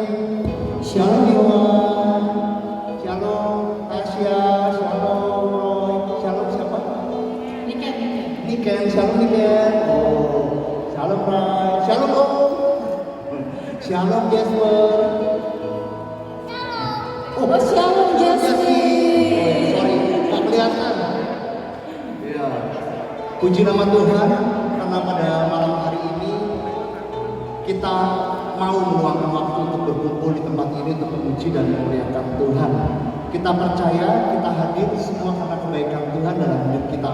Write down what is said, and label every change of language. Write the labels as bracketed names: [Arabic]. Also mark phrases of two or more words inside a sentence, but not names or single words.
[Indonesian] Shalom Iwan. Shalom Tasya. Shalom Roy. Shalom siapa? Niken. Shalom Niken. Oh, shalom Rai. Shalom Om. Shalom Jasper. Oh, shalom Jasmine. Sorry, nggak kelihatan. Ya. Puji nama Tuhan karena pada malam hari ini kita mau meluangkan waktu untuk berkumpul di tempat ini untuk memuji dan memuliakan Tuhan. Kita percaya kita hadir semua karena kebaikan Tuhan dalam hidup kita.